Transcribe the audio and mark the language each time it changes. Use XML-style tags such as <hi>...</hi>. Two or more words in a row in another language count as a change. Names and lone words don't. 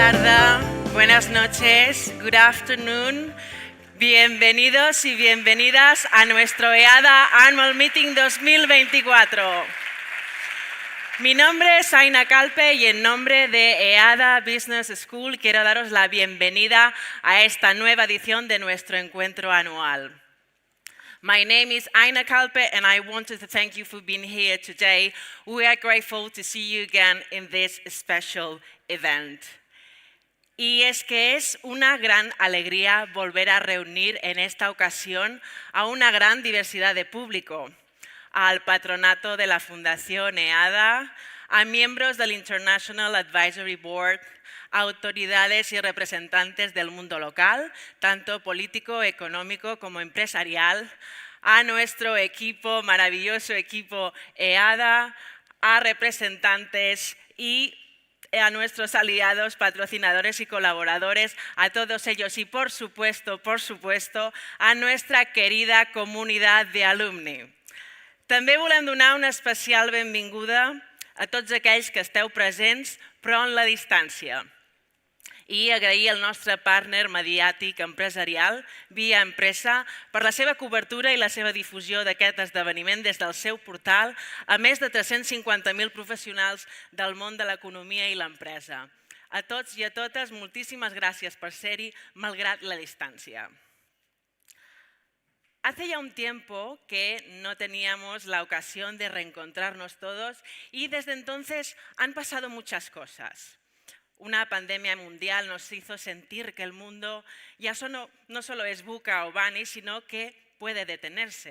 <es>Hola, buenas noches,</es> <en>good afternoon.</en> <es>Bienvenidos y bienvenidas a nuestro EADA Annual Meeting 2024. Mi nombre es Aina Calpe y en nombre de EADA Business School quiero daros la bienvenida a esta nueva edición de nuestro encuentro anual.</es> <en>My name is Aina Calpe and I wanted to thank you for being here today. We are grateful to see you again in this special event.</en> <es>Y es que es una gran alegría volver a reunir en esta ocasión a una gran diversidad de público, al patronato de la Fundación EADA, a miembros del International Advisory Board, a autoridades y representantes del mundo local, tanto político, económico como empresarial, a nuestro equipo, maravilloso equipo EADA, a representantes y a nuestros aliados, patrocinadores y colaboradores, a todos ellos y por supuesto, a nuestra querida comunitat de alumni.</es> <ca>També volem donar una especial benvinguda a tots aquells que esteu presents però en la distància i agrair al nostre partner mediàtic empresarial, Via Empresa, per la seva cobertura i la seva difusió d'aquest esdeveniment des del seu portal a més de 350.000 professionals del món de l'economia i l'empresa. A tots i a totes, moltíssimes gràcies per ser-hi, malgrat la distància.</ca> <es>Hace ya un tiempo que no teníamos la ocasión de reencontrarnos todos y desde entonces han pasado muchas cosas. Una pandemia mundial nos hizo sentir que el mundo ya no solo es VUCA o BANI, sino que puede detenerse.</es>